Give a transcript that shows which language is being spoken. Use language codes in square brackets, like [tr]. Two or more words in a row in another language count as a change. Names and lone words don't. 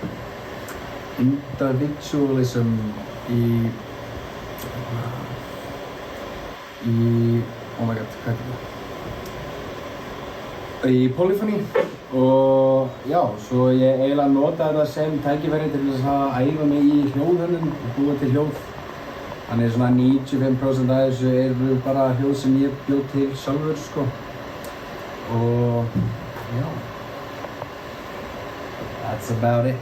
[en] individualism í oh my god, [is] hvað er þetta? Í polyphony og svo ég eiginlega notaði þetta sem tækifæri til þess að æfa mig í hljóðhönnun og búa til hljóð. Þannig svona 95% af þessu eru bara hljóð sem ég bjó til sjálfur og [en] that's about it.